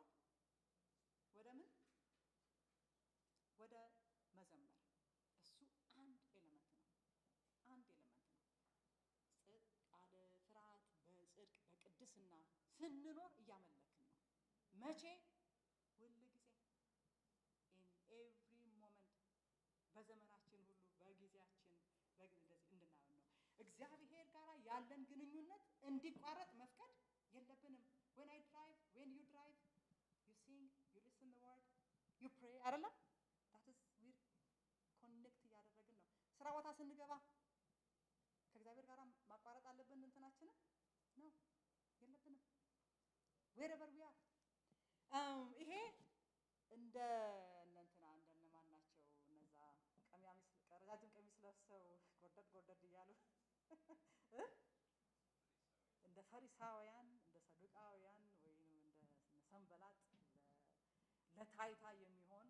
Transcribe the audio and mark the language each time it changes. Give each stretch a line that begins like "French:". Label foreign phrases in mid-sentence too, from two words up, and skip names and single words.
Amharic: ወደ ምን? ወደ መዘመር። እሱ አንድ ኤሌመንት ነው። አለ ፍርሃት በጽድቅ በቅድስና ስንኖር እያመለክን ነው። መቼ? ሁል ጊዜ
English: in every moment
Amharic: በዘመናችን ሁሉ በጊዜያችን እንደዚህ እንድናየው ነው። እግዚአብሔር ጋር ያለን ግንኙነት እንዲቋረጥ መፍቀድ የለብንም።
English: when I drive, when you drive, you sing, you listen the word, you pray
Amharic: አይደለም?
English: that is we connect
Amharic: እያደረግን ነው። ስራ ቦታ ስንገባ ከእግዚአብሔር ጋር ማቋረጥ አለብን እንትናችንን ነው የለብንም።
English: wherever we are
Amharic: ይሄ እንደ እንትና እንደነማን ናቸው እነዛ ረጃጅም ቀሚስ ለብሰው ጎርደድ እያሉ እንደ ፈሪሳውያን እንደ ሰዱቃውያን ወይም እንደ ሰንበላጥ ለታይታ የሚሆን